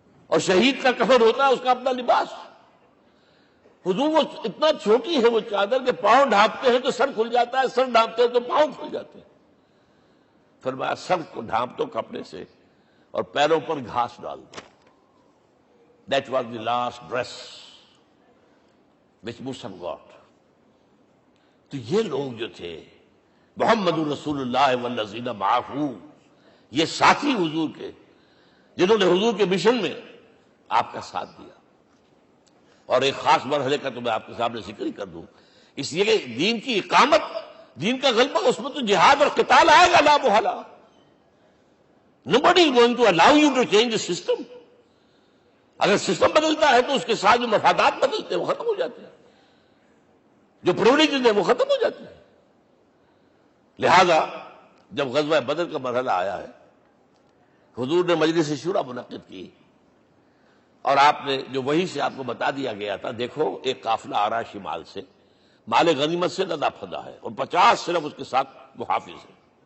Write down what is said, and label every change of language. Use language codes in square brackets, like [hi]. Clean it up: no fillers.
[ur] اور شہید کا کفن ہوتا ہے اس کا اپنا لباس. حضور وہ اتنا چھوٹی ہے وہ چادر کہ پاؤں ڈھانپتے ہیں تو سر کھل جاتا ہے، سر ڈھانپتے ہیں تو پاؤں کھل جاتے ہیں. فرمایا سر کو ڈھانپ دو کپڑے سے اور پیروں پر گھاس ڈال دو. [en] That was the last dress which Musab got. [ur] تو یہ لوگ جو تھے محمد رسول اللہ والذین معہ، یہ ساتھی حضور کے جنہوں نے حضور کے مشن میں آپ کا ساتھ دیا. اور ایک خاص مرحلے کا تو میں آپ کے سامنے ذکر ہی کر دوں، اس لیے کہ دین کی اقامت، دین کا غلبہ، اس میں تو جہاد اور قتال آئے گا لا محالہ. [en] Nobody is going to allow you to change the system. [ur] اگر سسٹم بدلتا ہے تو اس کے ساتھ جو مفادات بدلتے ہیں وہ ختم ہو جاتے ہیں، جو پرولیجز ہیں وہ ختم ہو جاتے ہیں. لہذا جب غزوہ بدر کا مرحلہ آیا ہے، حضور نے مجلس شورا منعقد کی اور آپ نے جو وہی سے آپ کو بتا دیا گیا تھا، دیکھو ایک قافلہ آ رہا ہے شمال سے، مال غنیمت سے لدا پھدا ہے اور 50 صرف اس کے ساتھ محافظ ہیں.